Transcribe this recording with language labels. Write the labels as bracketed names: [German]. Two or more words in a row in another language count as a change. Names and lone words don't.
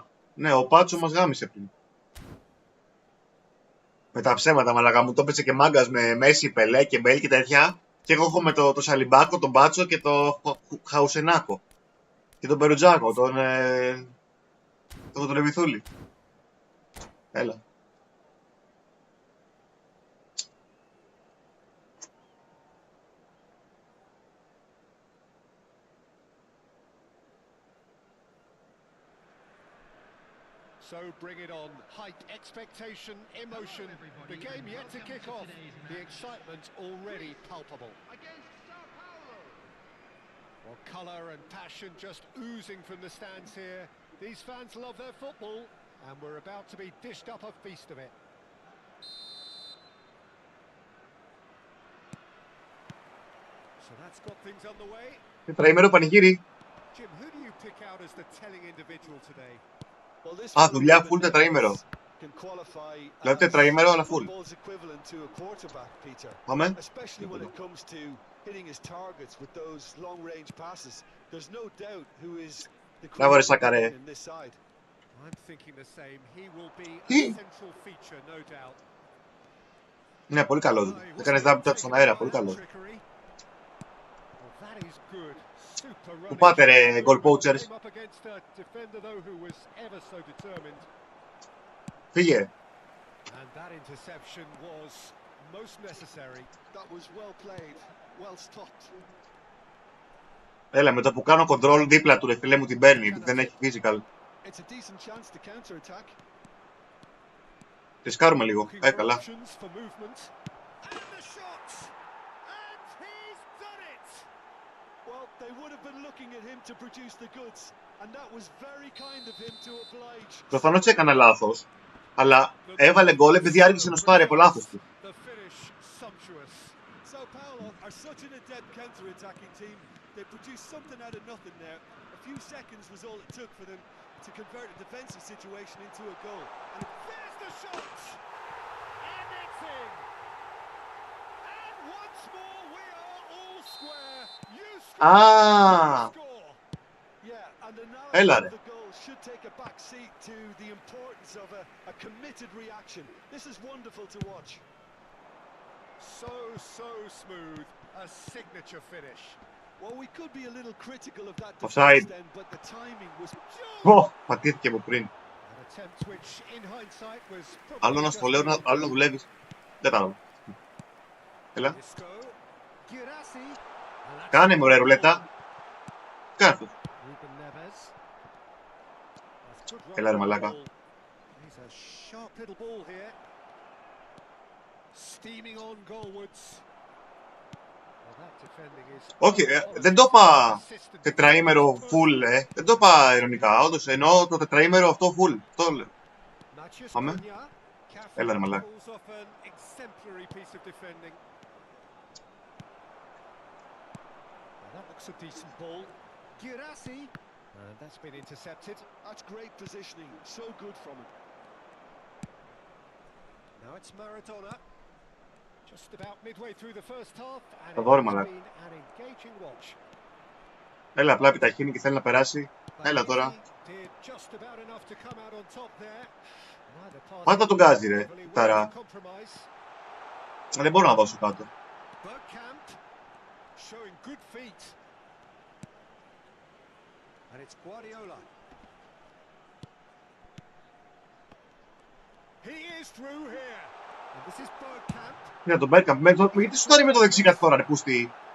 [Greek] Ναι, ο Πάτσο μας γάμισε πριν. Με τα ψέματα, μαλακά μου το έπαιξε και μάγκας με Μέση, Πελέ και Μπέλ και τέτοια. Και εγώ έχω με το Σαλιμπάκο, τον Πάτσο και το Χαουσενάκο. Και τον Περουτζάκο, τον Ρεβιθούλη. Έλα. [English] So bring it on. Hype, expectation, emotion. The game yet to kick off. The excitement already palpable. Well, colour and passion just oozing from the stands here. These fans love their football, and we're about to be dished up a feast of it. So that's got things underway. [Greek] Τετραήμερο πανηγύρι. [English] Jim, who do you pick out as the telling individual today? Well, this [Greek] Α, [English] one [Greek] δουλειά [English] of full Ruben [Greek] τετραήμερο. [English] Neves can qualify [Greek] Δηλαδή [English] as [Greek] τετραήμερο αλλά full. [English] football's equivalent to a quarterback, Peter. [Greek] Πάμε. [English] Especially when it comes to hitting his targets with those long-range passes. There's no doubt who is the [Greek] Μπράβο ρε [English] crucial [Greek] Σάκαρε. [English] in this side. I'm thinking the same. He will be a [Greek] Τι? [English] central feature, no doubt. [Greek] Ναι, πολύ καλό. Έκανες [English] double tap [Greek] στον αέρα, πολύ καλό. Πού πάτε ρε, [English] goal poachers. [Greek] Φύγε. [English] And that interception was most necessary. That was well played, well stopped. [Greek] Έλα, με το που κάνω control δίπλα του ρε φίλε μου την παίρνει, δεν έχει physical. [English] It's a decent chance to counter-attack. [Greek] Ρισκάρουμε λίγο, καλά. [English] Well, they would have been looking at him to produce the goods, and that was very kind of him to oblige. [Greek] Προφανώς έκανα λάθος, αλλά έβαλε γκολ επειδή άργησε να στάρει από λάθος του. [English] So Paolo are such an adept counter-attacking team. They produced something out of nothing there. A few seconds was all it took for them to convert a defensive situation into a goal. And there's the shot! And it's in! And once more we are all square. You score! Yeah, and the narrative of the goal should take a back seat to the importance of a committed reaction. This is wonderful to watch. So smooth. A signature finish. Well, we could be a little critical of that Offside. defense then, but the timing was [Greek] Πατήθηκε από πριν. [English] An attempt which in hindsight was [Greek] Άλλο να στο λέω, άλλο να δουλεύεις. Δεν τα Έλα. Κάνε μου ρε ρουλέτα. Κάνε αυτό. Έλα ρε μαλάκα. Όχι, δεν το είπα τετραήμερο full, δεν το είπα ειρωνικά, όντως εννοώ το τετραήμερο αυτό full, αυτό λέω. Πάμε. Έλα ρε μαλάκα. [English] That's been intercepted. That's great positioning, so good from him. Now it's Maradona. Just about midway through the first half, and [Greek] Θα δω ρε [English] it's [Greek] μαλάκα. [English] been an engaging watch. [Greek] Έλα, απλά επιταχύνει και θέλει να περάσει. Έλα τώρα. [English] Did just about enough to come out on top there. Neither party [Greek] Πάντα τον γκάζει ρε, [English] really [Greek] ταρά. [English] compromise. [Greek] Δεν μπορώ να δώσω κάτω. [English] Bergkamp showing good feet. And it's Guardiola. He is through here. And this is Bergkamp. [Greek] Είναι τον Bergkamp. Γιατί σου δάρει με το δεξί κάθε φορά ρε πούστη.